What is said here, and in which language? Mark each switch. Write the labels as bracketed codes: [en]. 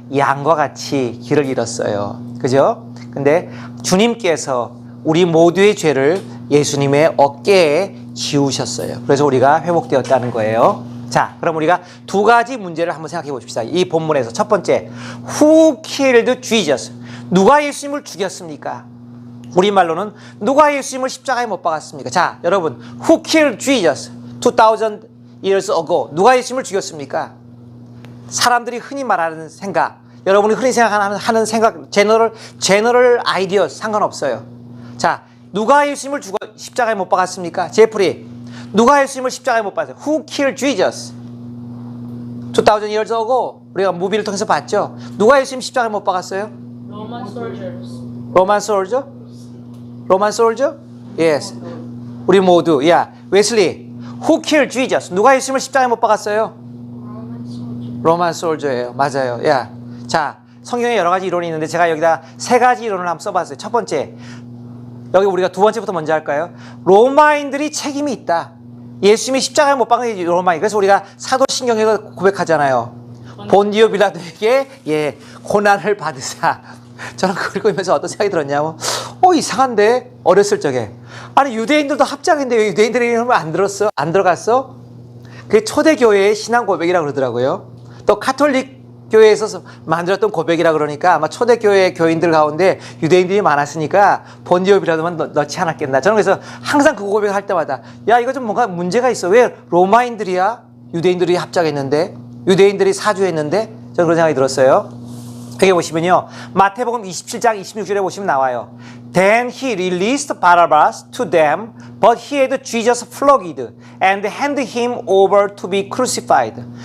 [ko] 양과 같이 길을 잃었어요. 그죠? 근데 주님께서 우리 모두의 죄를 예수님의 어깨에 지우셨어요. 그래서 우리가 회복되었다는 거예요. 자, 그럼 우리가 두 가지 문제를 한번 생각해 보십시다. 이 본문에서 첫 번째, [en] Who killed Jesus? [ko] 누가 예수님을 죽였습니까? 우리말로는 누가 예수님을 십자가에 못 박았습니까? 자, 여러분, [en] Who killed Jesus? 2000 years ago. [ko] 누가 예수님을 죽였습니까? 사람들이 흔히 말하는 생각, 여러분이 흔히 생각하는 생각, 제너럴 아이디어 상관없어요. 자, 누가 예수님을 십자가에 못 박았습니까? 제프리, 누가 예수님을 십자가에 못 박았어요? [en] Who killed Jesus? 2000 years ago [ko] 우리가 무비를 통해서 봤죠. 누가 예수님 십자가에 못 박았어요? [en] Roman soldiers. [ko] 로만 솔저? 로만 솔저? [en] Yes. [ko] 우리 모두. [en] 야, 웨슬리, Who killed Jesus? [ko] 누가 예수님을 십자가에 못 박았어요? 로만 솔저예요. 맞아요. 야, 자, 성경에 여러 가지 이론이 있는데 제가 여기다 세 가지 이론을 한번 써봤어요. 첫 번째, 여기 우리가 두 번째부터 먼저 할까요? 로마인들이 책임이 있다. 예수님이 십자가에 못 박은 게 로마인. 그래서 우리가 사도신경에서 고백하잖아요. 본디오 빌라도에게 고난을 받으사. 저는 그걸 읽으면서 어떤 생각이 들었냐면 이상한데 어렸을 적에 아니 유대인들도 합장인데 왜 유대인들의 이름을 안 들어갔어? 그게 초대교회의 신앙 고백이라고 그러더라고요. 또 카톨릭 교회에서 만들었던 고백이라 그러니까 아마 초대교회 교인들 가운데 유대인들이 많았으니까 본디오 빌라도만 넣지 않았겠나. 저는 그래서 항상 그 고백을 할 때마다 야, 이거 좀 뭔가 문제가 있어. 왜 로마인들이야? 유대인들이 합작했는데, 유대인들이 사주했는데, 저는 그런 생각이 들었어요. 여기 보시면요, 마태복음 27장 26절에 보시면 나와요. [en] Then he released Barabbas to them, but he had Jesus flogged and handed him over to be crucified.